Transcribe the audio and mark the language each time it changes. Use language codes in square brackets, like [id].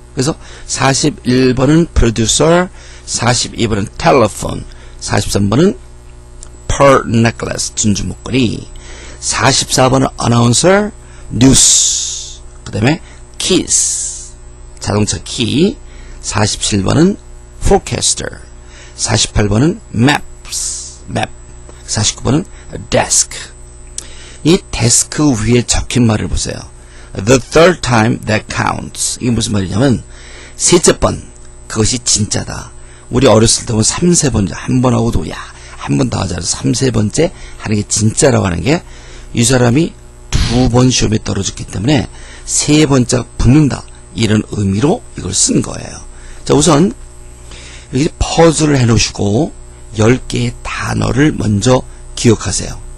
[ko] 그래서 41번은 producer, 42번은 telephone, 43번은 pearl necklace, 진주 목걸이, 44번은 announcer, news, 그 다음에 keys, 자동차 키, 47번은 forecaster, 48번은 maps, map, 49번은 desk. 이 데스크 위에 적힌 말을 보세요. [en] The third time that counts. [ko] 이게 무슨 말이냐면 셋째 번 그것이 진짜다. 우리 어렸을 때 보면 3, 4번째 한 번 하고도 야, 한 번 더 하자. 3, 4번째 하는 게 진짜라고 하는 게 이 사람이 2번 시험에 떨어졌기 때문에 3번째가 붙는다. 이런 의미로 이걸 쓴 거예요. 자, 우선 여기 퍼즐을 해 놓으시고 10개의 단어를 먼저 기억하세요.